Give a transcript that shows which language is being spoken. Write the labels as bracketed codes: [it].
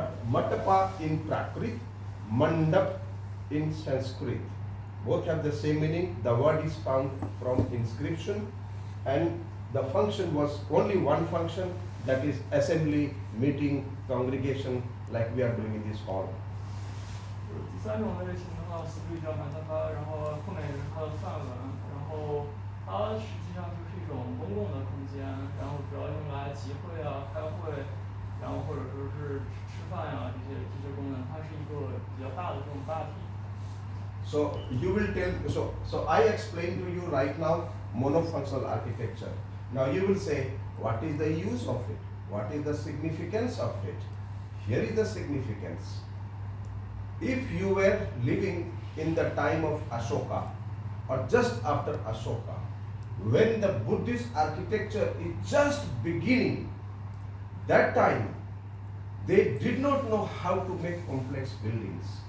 [en] Matapa in Prakrit, mandap in Sanskrit. Both have the same meaning. The word is found from inscription, and the function was only one function, that is assembly, meeting, congregation, like we are doing in this hall. [zh] 第三种类型的话，俗语叫曼塔巴，然后后面也是它的范文，然后它实际上就是一种公共的空间，然后主要用来集会啊、开会，然后或者说是吃饭呀、这些功能，它是一个比较大的这种大体。 [en] So you will tell, so I explain to you right now monofunctional architecture. Now you will say, what is the use of it? What is the significance of it? Here is the significance. If you were living in the time of Ashoka or just after Ashoka, when the Buddhist architecture is just beginning, that time they did not know how to make complex buildings.